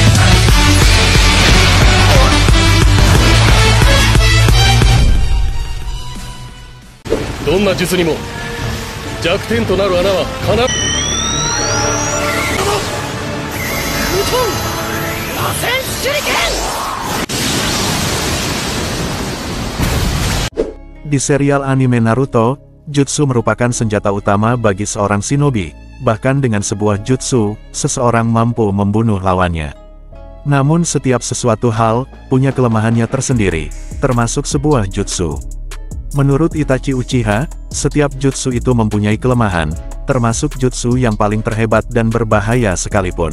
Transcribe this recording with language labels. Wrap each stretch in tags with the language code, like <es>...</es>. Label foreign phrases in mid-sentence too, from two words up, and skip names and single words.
<ja>どんな術にも弱点となる穴は必ず。螺旋手裏剣</ja> <id>Di serial anime Naruto, jutsu merupakan senjata utama bagi seorang shinobi. Bahkan dengan sebuah jutsu, seseorang mampu membunuh lawannya. Namun setiap sesuatu hal punya kelemahannya tersendiri, termasuk sebuah jutsu. Menurut Itachi Uchiha, setiap jutsu itu mempunyai kelemahan, termasuk jutsu yang paling terhebat dan berbahaya sekalipun.</id>